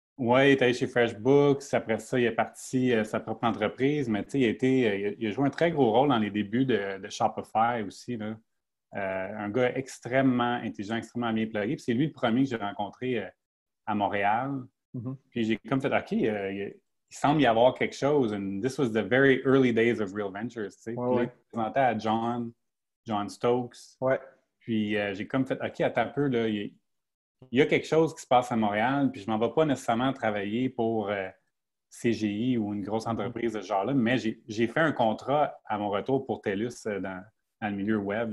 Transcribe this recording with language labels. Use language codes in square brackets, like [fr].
[fr] Oui, il est allé chez FreshBooks. Après ça, il a parti sa propre entreprise. Mais tu sais, il a joué un très gros rôle dans les débuts de Shopify aussi, là. Un gars extrêmement intelligent, extrêmement bien plugué. Puis c'est lui le premier que j'ai rencontré à Montréal. Mm-hmm. Puis j'ai comme fait, OK, il semble y avoir quelque chose. [en] And this was the very early days of Real Ventures, [fr] tu sais. Ouais, Puis là, ouais. il présentait à John Stokes. Ouais. Puis j'ai comme fait, OK, attends un peu, là, il y a quelque chose qui se passe à Montréal, puis je ne m'en vais pas nécessairement travailler pour CGI ou une grosse entreprise de ce genre-là, mais j'ai fait un contrat à mon retour pour TELUS dans le milieu web.